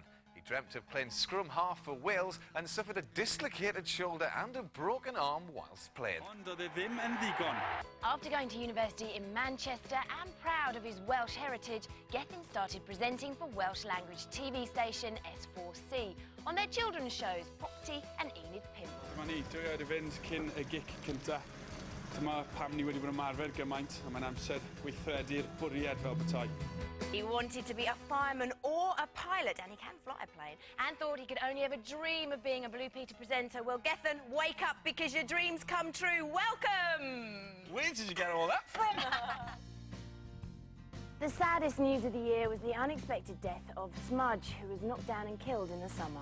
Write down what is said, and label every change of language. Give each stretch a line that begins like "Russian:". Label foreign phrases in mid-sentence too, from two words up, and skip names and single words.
English: He dreamt of playing scrum half for Wales and suffered a dislocated shoulder and a broken arm whilst playing. Under the Vim and Digon. After going to university in Manchester and proud of his Welsh heritage, Gethin started presenting for Welsh language TV station S4C on their children's shows Popty and Enid Pimble.
Welsh: Mani, dwi wedi fynd cyn y gic cynta. Dyma pam ni wedi bod yn ymarfer gymaint a mae'n amser gweithredu'r bwriad fel petai.
English: He wanted to be a fireman or a pilot, and he can fly a plane, and thought he could only ever dream of being a Blue Peter presenter. Well, Gethin, wake up because your dreams come true. Welcome! Where did you get all that from? The saddest news of the year was the unexpected death of Smudge, who was knocked down and killed in the summer.